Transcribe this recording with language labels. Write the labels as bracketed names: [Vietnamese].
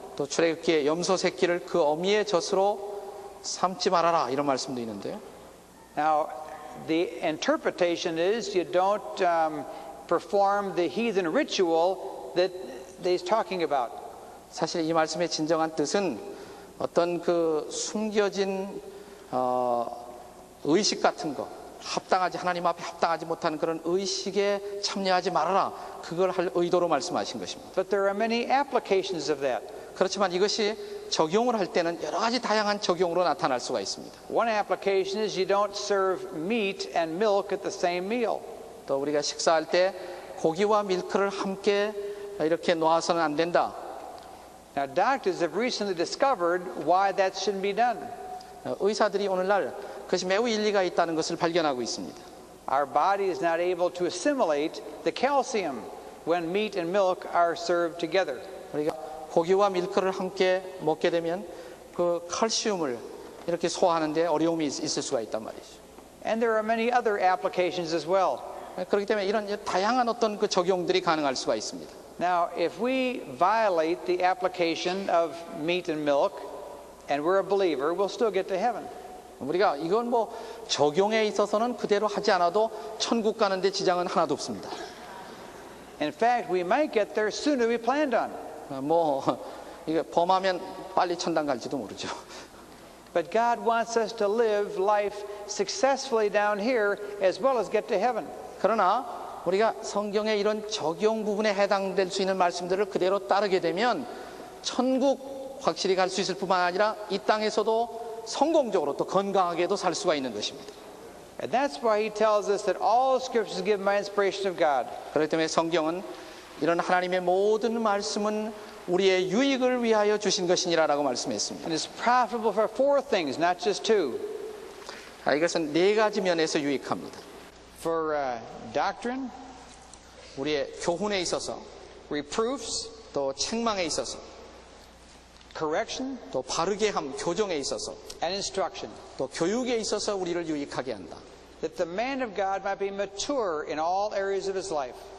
[Korean] 또 출애굽기에 염소 새끼를 그 어미의 젖으로 삼지 말아라 이런 말씀도 있는데요. [English] Now, the interpretation is you don't perform the heathen ritual that he's talking about. [Korean] 사실 이 말씀의 진정한 뜻은 어떤 그 숨겨진 의식 같은 거, 하나님 앞에 합당하지 못하는 그런 의식에 참여하지 말아라. 그걸 할 의도로 말씀하신 것입니다. [English] But there are many applications of that. [Korean] 그렇지만 이것이 적용을 할 때는 여러 가지 다양한 적용으로 나타날 수가 있습니다. [English] One application is you don't serve meat and milk at the same meal. [Korean] 또 우리가 식사할 때 고기와 밀크를 함께 이렇게 놓아서는 안 된다. [English] Now, doctors have recently discovered why that shouldn't be done. [Korean] 의사들이 오늘날 그것이 매우 일리가 있다는 것을 발견하고 있습니다. [English] Our body is not able to assimilate the calcium when meat and milk are served together. [Korean] 우리가 고기와 밀크를 함께 먹게 되면 그 칼슘을 이렇게 소화하는데 어려움이 있을 수가 있단 말이죠. [English] And there are many other applications as well. [Korean] 그렇기 때문에 이런 다양한 어떤 그 적용들이 가능할 수가 있습니다. [English] Now, if we violate the application of meat and milk, and we're a believer, we'll still get to heaven. [Korean] 우리가 이건 뭐 적용에 있어서는 그대로 하지 않아도 천국 가는데 지장은 하나도 없습니다. [English] In fact, we might get there sooner than we planned on. [Korean] 뭐 이게 범하면 빨리 천당 갈지도 모르죠. [English] But God wants us to live life successfully down here as well as get to heaven. [Korean] 그러나 우리가 성경의 이런 적용 부분에 해당될 수 있는 말씀들을 그대로 따르게 되면 천국 확실히 갈 수 있을 뿐만 아니라 이 땅에서도 성공적으로 또 건강하게도 살 수가 있는 것입니다. [English] And that's why he tells us that all scriptures given by inspiration of God. [Korean] 그렇기 때문에 성경은 이런 하나님의 모든 말씀은 우리의 유익을 위하여 주신 것이니라라고 말씀했습니다. [English] And it's profitable for four things, not just two. [Korean] 이것은 네 가지 면에서 유익합니다. [English] For doctrine, [Korean] 우리의 교훈에 있어서, [English] reproofs, [Korean] 또 책망에 있어서, [English] correction, [Korean] 또 바르게 함, 교정에 있어서, [English] and instruction. [Korean] 또 교육에 있어서 우리를 유익하게 한다. [English] That the man of God might be mature in all areas of his life.